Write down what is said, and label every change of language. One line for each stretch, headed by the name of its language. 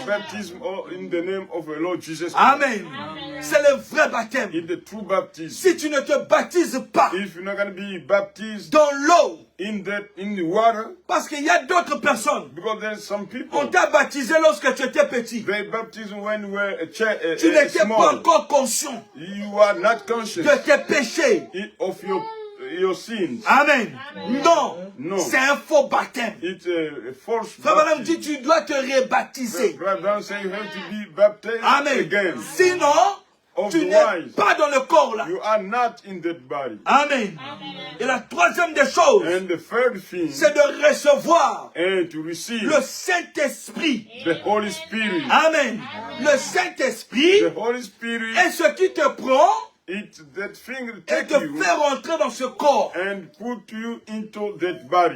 English: the baptism in the name of the Lord Jesus Christ.
French: Amen. C'est le vrai baptême.
English: It's the true baptism.
French: Si tu ne te baptises pas
English: If you're not going to be baptized
French: dans l'eau,
English: in the water,
French: parce qu'il y a d'autres personnes,
English: because there's some
French: on
English: people,
French: t'a baptisé lorsque tu étais petit.
English: they baptize when you were
French: Tu n'étais pas
English: small.
French: encore conscient
English: You are not conscious
French: de tes péchés.
English: of your sins.
French: Amen. Non. Non. C'est un faux baptême.
English: It's a false
French: Frère Branham dit,
English: baptism.
French: tu dois te rebaptiser.
English: Brother Brown say you have to be baptized Amen. again.
French: Sinon, tu n'es
English: Otherwise,
French: pas dans le corps là.
English: you are not in that body. Amen.
French: Et la troisième des choses,
English: And the third thing,
French: c'est de recevoir
English: and to receive
French: le Saint-Esprit.
English: the Holy Spirit.
French: Amen. Le Saint-Esprit
English: The Holy Spirit,
French: est ce qui te prend
English: it's that thing
French: et te
English: take you
French: fait rentrer dans ce corps.
English: and put you into that body.